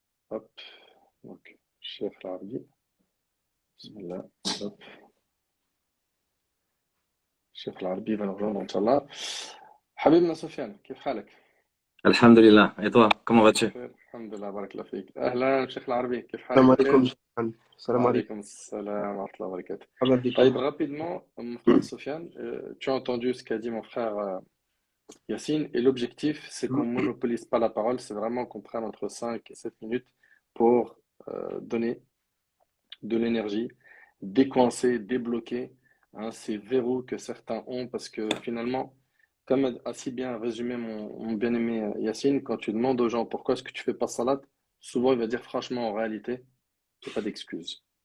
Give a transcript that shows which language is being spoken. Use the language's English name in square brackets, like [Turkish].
[French] Hop, donc, Cheikh Al-Arbi. Bismillah. Hop. Cheikh Al-Arbi va nous rejoindre, Inch'Allah. Habibna Sofiane, [Arabic] كيف حالك? [French] Alhamdulillah. Et toi, comment vas-tu? [Arabic] الحمد لله بارك الله فيك. أهلا شيخ العربي كيف حالك؟ السلام عليكم. السلام عليكم. وعليكم السلام ورحمة الله وبركاته. مرحبا طيب, بكم. [French] rapidement, mon frère Sofiane, tu as entendu ce qu'a dit mon frère Yassine, et l'objectif, c'est qu'on ne monopolise pas la parole, c'est vraiment qu'on prenne entre 5 et 7 minutes pour donner de l'énergie, décoincer, débloquer ces verrous que certains ont, parce que finalement, comme a si bien résumé mon bien-aimé Yassine, quand tu demandes aux gens pourquoi est-ce que tu fais pas salat, souvent il va dire franchement, en réalité, il n'y a pas d'excuse.